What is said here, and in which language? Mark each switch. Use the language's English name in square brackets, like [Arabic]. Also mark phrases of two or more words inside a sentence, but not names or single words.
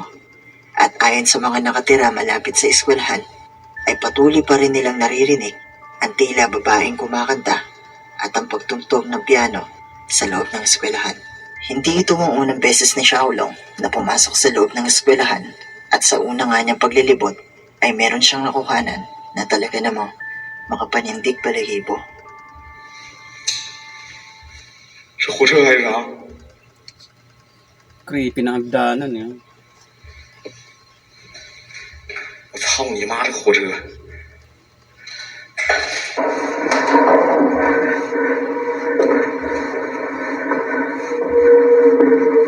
[Filipino] At ayon sa mga nakatira malapit sa eskwelahan, ay patuloy pa rin nilang naririnig ang tila babaeng kumakanta at ang pagtugtog ng piano sa loob ng eskwelahan. Hindi ito ang unang beses ni Xiaolong na pumasok sa loob ng eskwelahan, at sa una nga niyang paglilibot ay meron siyang nakuhanan na talaga namang makapanindig balahibo. [Chinese] 是火车还是啥？ [Filipino] Creepy ng hagdanan eh. [Chinese] 我操你妈这个火车！ [Filipino] Ang